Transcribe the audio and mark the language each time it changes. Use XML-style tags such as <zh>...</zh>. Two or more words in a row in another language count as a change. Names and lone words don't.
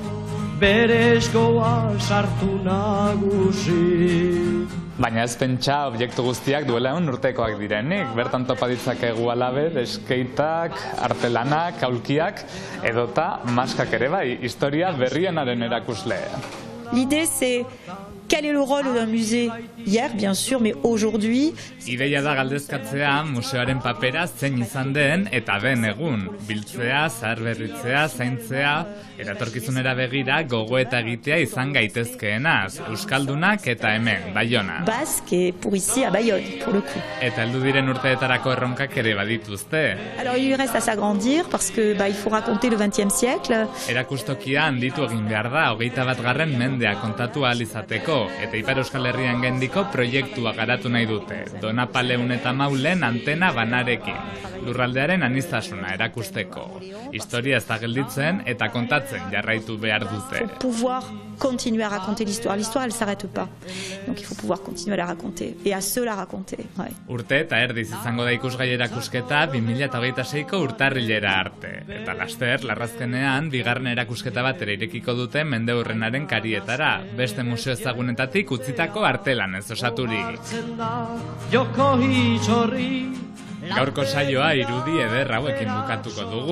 <eu>Berezkoa sartu nagusi. Baina ez pentsa objektu guztiak duela 100 urtekoak direnik. Bertan topa ditzakegu alabe, eskeitak, artelanak, aulkiak, edota maskak ere bai, historia berrienaren erakusle.</eu> <fr>L'idée c'est quel est le rôle d'un musée hier, bien sûr, mais aujourd'hui...</fr> <eu>Ideia da galdezkatzea museoaren papera zein izan den eta den egun. Biltzea, zaharberritzea, zaintzea, eratorkizunera begira gogoeta egitea izan gaitezkeenaz. Euskaldunak eta hemen, Baionan.</eu> <fr>Basque et pour ici à Bayonne, pour le coup.</fr> <eu>Eta heldu diren urteetarako erronkak ere badituzte.</eu> <fr>Alors il lui reste à s'agrandir parce que il faut raconter le 20e siècle.</fr> <eu>Erakustokia handitu egin behar da 21. mendea kontatu ahal izateko. Eta Ipar Euskal Herrian gendiko proiektua garatu nahi dute. Donapaleun eta Maulen antena banarekin. Lurraldearen aniztasuna erakusteko. Historia ez da gelditzen eta kontatzen jarraitu behar dute.</eu> <fr>Pour pouvoir continuer à raconter l'histoire. L'histoire, elle s'arrête pas. Donc il faut pouvoir continuer à la raconter. Et à se la raconter. Ouais.</fr> <eu>Urte eta erdiz izango da ikusgai erakusketa 2026ko urtarrilera arte. Eta laster, larrazkenean, bigarren erakusketa batera irekiko dute mendeurrenaren karietara. Beste museo ezagunetatik utzitako artelanez osaturik. Gaurko saioa irudi eder hauekin bukatuko dugu.</eu>